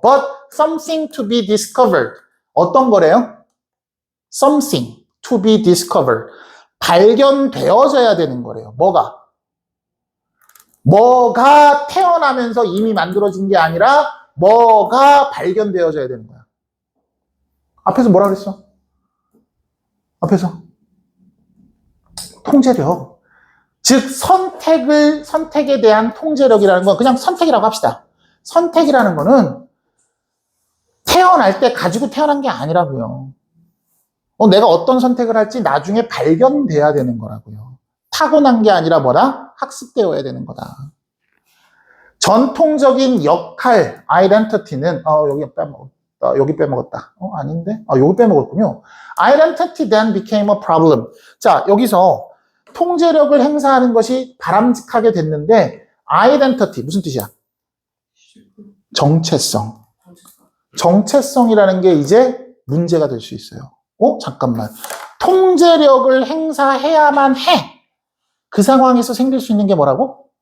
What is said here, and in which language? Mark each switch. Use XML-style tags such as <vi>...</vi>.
<en>But something to be discovered.</en> <ko>어떤 거래요?</ko> <en>Something to be discovered.</en> <ko>발견되어져야 되는 거래요. 뭐가 태어나면서 이미 만들어진 게 아니라 뭐가 발견되어져야 되는 거야. 앞에서 뭐라 그랬어? 앞에서 통제력. 즉 선택에 대한 통제력이라는 건 그냥 선택이라고 합시다. 선택이라는 거는 태어날 때 가지고 태어난 게 아니라고요. 내가 어떤 선택을 할지 나중에 발견돼야 되는 거라고요. 타고난 게 아니라 뭐다? 학습되어야 되는 거다. 전통적인 역할, identity는 여기 빼먹었다. 아닌데? 여기 빼먹었군요.</ko> <en>Identity then became a problem.</en> <ko>자, 여기서 통제력을 행사하는 것이 바람직하게 됐는데 identity 무슨 뜻이야? 정체성. 정체성이라는 게 이제 문제가 될 수 있어요. 잠깐만. 통제력을 행사해야만 해. 그 상황에서 생길 수 있는 게 뭐라고?</ko>